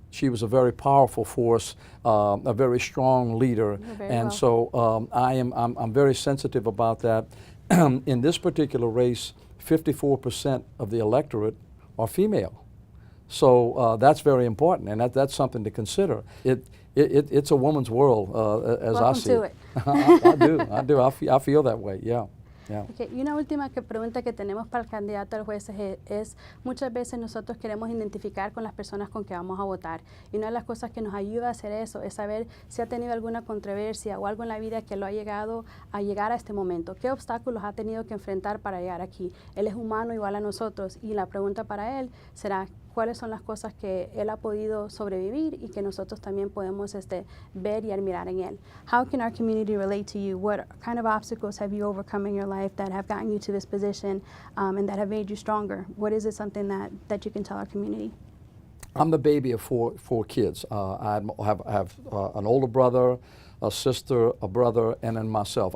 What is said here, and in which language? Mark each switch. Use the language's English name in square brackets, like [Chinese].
[English] She was a very powerful force, a very strong leader, and so I'm very sensitive about that. In this particular race, 54% of the electorate are female, so that's very important, and that's something to consider. It's a woman's world, as I see it. I do. I feel that way. Yeah. Yeah. Okay. [Spanish] Y una última pregunta que tenemos para el candidato al juez es, muchas veces nosotros queremos identificar con las personas con que vamos a votar, y una de las cosas que nos ayuda a hacer eso es saber si ha tenido alguna controversia o algo en la vida que lo ha llegado a llegar a este momento. ¿Qué obstáculos ha tenido que enfrentar para llegar aquí? Él es humano igual a nosotros, y la pregunta para él será: ¿cuáles son las cosas que él ha podido sobrevivir y que nosotros también podemos ver y admirar en él? [English] How can our community relate to you? What kind of obstacles have you overcome in your life that have gotten you to this position and that have made you stronger? What is it something that you can tell our community? I'm the baby of four kids. I have an older brother, a sister, a brother, and then myself.